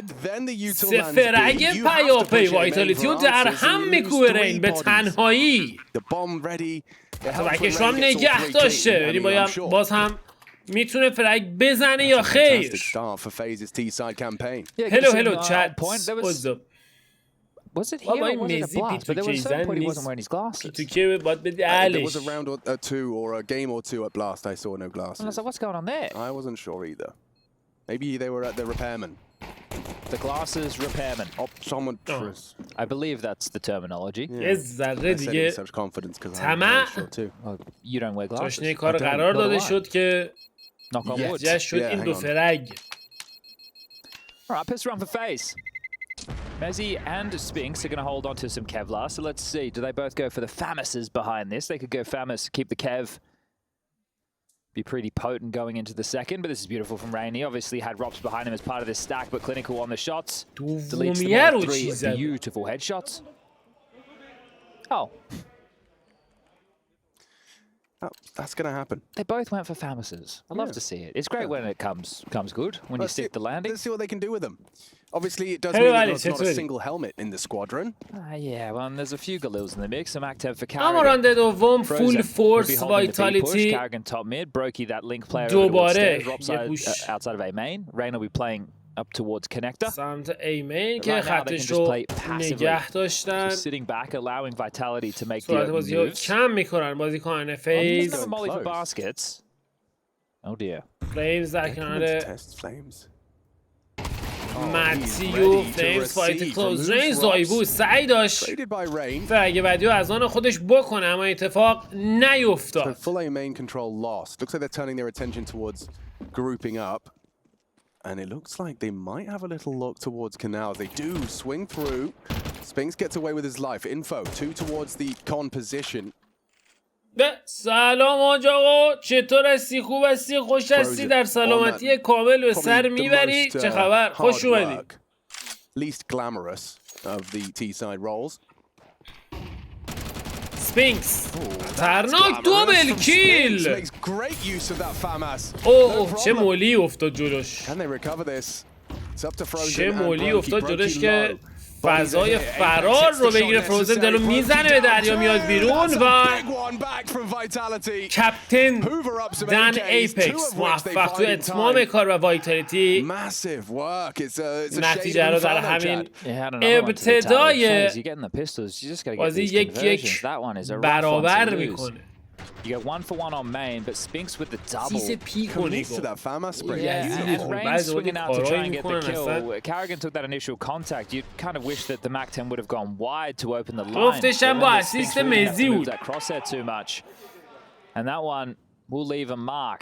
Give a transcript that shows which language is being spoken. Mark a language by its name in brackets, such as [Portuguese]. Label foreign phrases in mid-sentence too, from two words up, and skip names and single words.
[Persian] سه فرگ پیاپی وایتالیتی رو در هم میکوبه رین به تنهایی. فرگش رو هم نگه داشته. بریم باز هم میتونه فرگ بزنه یا خیر. [English] hello chat. Was it here or was it a blast? But there was some point he wasn't wearing his glasses. There was a round or two or a game or two at Blast. I saw no glasses. And I was like, what's going on there? I wasn't sure either. Maybe they were at the repairman. The glasses repairman. Optometrist. I believe that's the terminology. Yes, I said it with such confidence because I'm not sure too. Well, you don't wear glasses. [Persian] جشن کار قرار داده شد که جشن شد این دو فرگ. [English] All right, pistol run for FaZe. Mezzy and Spinks are going to hold on to some Kevlar, so let's see. Do they both go for the Famuses behind this? They could go Famus, keep the Kev. Be pretty potent going into the second, but this is beautiful from Rainy. Obviously had Rops behind him as part of this stack, but Clinical on the shots. Deletes them all three beautiful headshots. Oh. That's going to happen. They both went for Famuses. I love to see it. It's great when it comes good, when you stick the landing. Let's see what they can do with them. Obviously, it does mean there's not a single helmet in the squadron. Yeah, well, there's a few Galils in the mix. Some active for Carrigan. [Persian] اما رانده دوم [English] full force [Persian] وایتالیتی [English] Carrigan top mid. Brokey that link player دوباره outside of A main. Rain will be playing up towards connector. [Persian] سمت A main که خطش رو نگه داشتن. [English] Sitting back, allowing Vitality to make the [Persian] بازی رو کم میکنن بازیکنان فیز. [English] Molly for baskets. Oh dear. [Persian] فلیمز در کنار ماتیو. [English] Flames fight close range. [Persian] زایبو سعی داشت فرگ بعدی رو از آن خودش بکنه اما اتفاق نیفتاد. [English] Full A main control lost. Looks like they're turning their attention towards grouping up. And it looks like they might have a little look towards Canals. They do swing through. Spinks gets away with his life. Info, 2 towards the con position. [Persian] سلام آقا، چطور هستی؟ خوب هستی؟ خوش هستی؟ در سلامتی کامل به سر میبری؟ چه خبر؟ خوش اومدی. [English] Least glamorous of the T-side roles. [Persian] سپینکس خطرناک [English] double kill. Makes great use of that FAMAS. [Persian] اوه چه مولی افتاد جلوش. [English] Can they recover this? It's up to Frozen. [Persian] چه مولی افتاد جلوش که فضای فرار رو بگیره. فروزن دلو میزنه به دریا میاد بیرون و کپتن دن ایپکس موفق تو اتمام کار و وایتالیتی نتیجه رو در همین ابتدای بازی یک برابر میکنه. [English] You get 1 for 1 on main, but Spinks with the double. To that FAMAS spring. And Rain swinging out to try and get the kill. Carrigan took that initial contact. You kind of wish that the MAC-10 would have gone wide to open the line. That crosshair too much. And that one will leave a mark.